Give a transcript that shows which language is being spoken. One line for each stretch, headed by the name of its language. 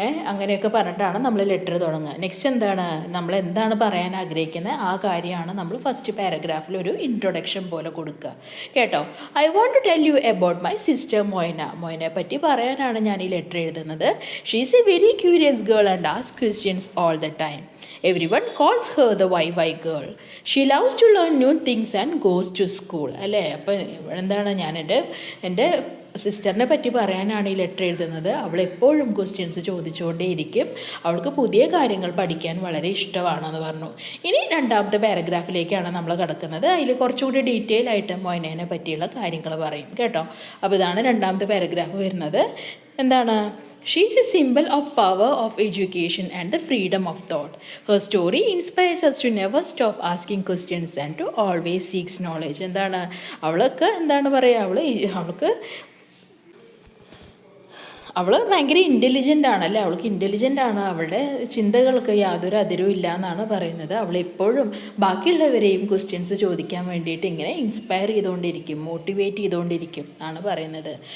Malayalam: അങ്ങനെയൊക്കെ പറഞ്ഞിട്ടാണ് നമ്മൾ ലെറ്റർ തുടങ്ങുക. നെക്സ്റ്റ് എന്താണ്? നമ്മൾ എന്താണ് പറയാൻ ആഗ്രഹിക്കുന്നത് ആ കാര്യമാണ് നമ്മൾ ഫസ്റ്റ് പാരഗ്രാഫിൽ ഒരു ഇൻട്രൊഡക്ഷൻ പോലെ കൊടുക്കുക കേട്ടോ.
English: I want to tell you about my sister Moina.
Malayalam: മൊയ്നെ പറ്റി പറയാനാണ് ഞാൻ ഈ ലെറ്റർ എഴുതുന്നത്.
English: She is a very curious girl and asks questions all the time. Everyone calls her the YY girl. She loves to learn new things and goes to school.
Malayalam: അല്ലേ? അപ്പോൾ എന്താണ്? ഞാൻ എൻ്റെ സിസ്റ്ററിനെ പറ്റി പറയാനാണ് ഈ ലെറ്റർ എഴുതുന്നത്. അവൾ എപ്പോഴും ക്വസ്റ്റ്യൻസ് ചോദിച്ചുകൊണ്ടേയിരിക്കും. അവൾക്ക് പുതിയ കാര്യങ്ങൾ പഠിക്കാൻ വളരെ ഇഷ്ടമാണെന്ന് പറഞ്ഞു. ഇനി രണ്ടാമത്തെ പാരഗ്രാഫിലേക്കാണ് നമ്മൾ കിടക്കുന്നത്. അതിൽ കുറച്ചുകൂടി ഡീറ്റെയിൽ ആയിട്ട് മൊയ്നേനെ പറ്റിയുള്ള കാര്യങ്ങൾ പറയും കേട്ടോ. അപ്പോൾ ഇതാണ് രണ്ടാമത്തെ പാരഗ്രാഫ് വരുന്നത്. എന്താണ്?
English: She is a symbol of power of education and the freedom of thought. Her story inspires us to never stop asking questions and to always seek knowledge.
Malayalam: എന്താണ് അവൾക്ക് എന്താണ് പറയുക, അവൾക്ക് അവൾ ഭയങ്കര ഇൻ്റലിജൻ്റ് ആണല്ലേ, അവൾക്ക് ഇൻ്റലിജൻ്റ് ആണ്, അവളുടെ ചിന്തകൾക്ക് യാതൊരു അതിരും ഇല്ല എന്നാണ് പറയുന്നത്. അവളെപ്പോഴും ബാക്കിയുള്ളവരെയും ക്വസ്റ്റ്യൻസ് ചോദിക്കാൻ വേണ്ടിയിട്ട് ഇങ്ങനെ ഇൻസ്പയർ ചെയ്തുകൊണ്ടിരിക്കും, മോട്ടിവേറ്റ് ചെയ്തുകൊണ്ടിരിക്കും ആണ് പറയുന്നത്.